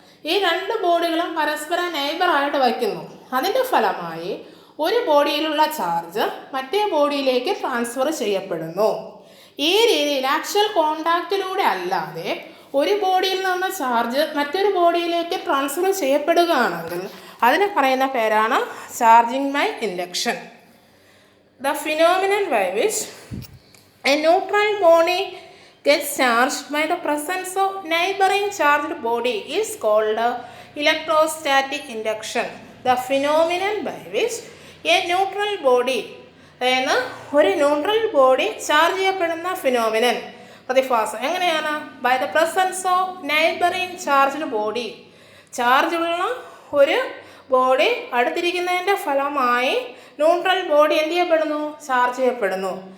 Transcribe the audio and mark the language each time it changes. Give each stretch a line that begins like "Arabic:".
Malayalam: ഈ രണ്ട് ബോഡികളും പരസ്പരം നെയ്ബറായിട്ട് വയ്ക്കുന്നു. അതിൻ്റെ ഫലമായി ഒരു ബോഡിയിലുള്ള ചാർജ് മറ്റേ ബോഡിയിലേക്ക് ട്രാൻസ്ഫർ ചെയ്യപ്പെടുന്നു. ഈ രീതിയിൽ ആക്ച്വൽ കോണ്ടാക്റ്റിലൂടെ അല്ലാതെ ഒരു ബോഡിയിൽ നിന്ന് ചാർജ് മറ്റൊരു ബോഡിയിലേക്ക് ട്രാൻസ്ഫർ ചെയ്യപ്പെടുകയാണെങ്കിൽ അതിന് പറയുന്ന പേരാണ് charging by induction.
English: The phenomenon by which a neutral body gets charged by the presence of neighboring charged body is called electrostatic induction. The phenomenon by which a neutral body,
Malayalam: അതായത് ഒരു neutral body charge ചെയ്യപ്പെടുന്ന phenomenon, പ്രതിഭാസം എങ്ങനെയാണ്?
English: By the presence of neighbouring charged body.
Malayalam: ചാർജുള്ള ഒരു body അടുത്തിരിക്കുന്നതിൻ്റെ ഫലമായി neutral body എന്ത് ചെയ്യപ്പെടുന്നു? ചാർജ് ചെയ്യപ്പെടുന്നു.